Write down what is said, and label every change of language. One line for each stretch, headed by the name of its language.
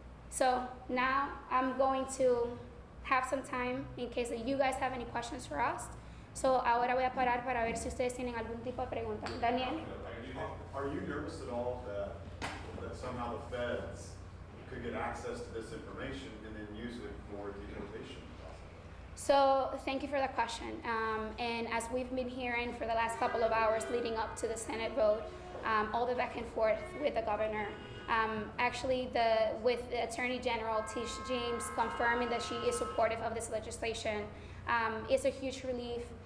English: So now I'm going to have some time in case that you guys have any questions for us.
Spanish: So ahora voy a parar para ver si ustedes tienen algún tipo de pregunta.
English: Daniel? Are you nervous at all that somehow the feds could get access to this information and then use it for deportation? So thank you for the question. And as we've been hearing for the last couple of hours leading up to the Senate vote, all the back and forth with the governor, actually with the Attorney General Tish James confirming that she is supportive of this legislation is a huge relief.